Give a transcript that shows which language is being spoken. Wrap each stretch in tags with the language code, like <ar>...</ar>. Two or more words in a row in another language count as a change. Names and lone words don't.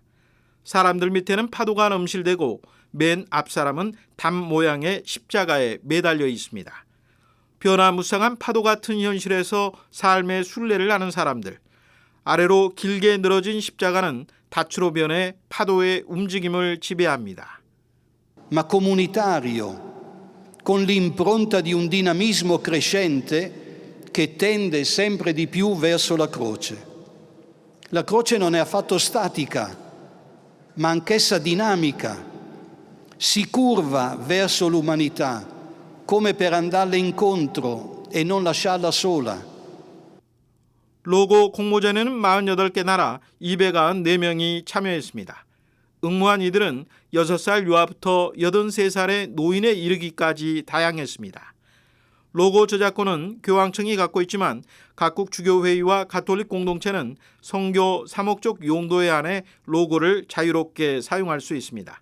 <ko>사람들 밑에는 파도가 넘실대고 맨 앞사람은 담 모양의 십자가에 매달려 있습니다. 변화무쌍한 파도 같은 현실에서 삶의 순례를 하는 사람들. 아래로 길게 늘어진 십자가는 닻으로 변해 파도의 움직임을 지배합니다.</ko> <it>Ma comunitario, con l'impronta di un dinamismo crescente che tende sempre di più verso la croce. La croce non è affatto statica, ma anch'essa dinamica. si curva verso l'umanità come per andarle incontro e non lasciarla sola.</it> <ko>로고 공모전에는 48개 나라 294명이 참여했습니다. 응모한 이들은 6살 유아부터 83살의 노인에 이르기까지 다양했습니다. 로고 저작권은 교황청이 갖고 있지만 각국 주교회의와 가톨릭 공동체는 성교 사목적 용도에 한해 로고를 자유롭게 사용할 수 있습니다.</ko>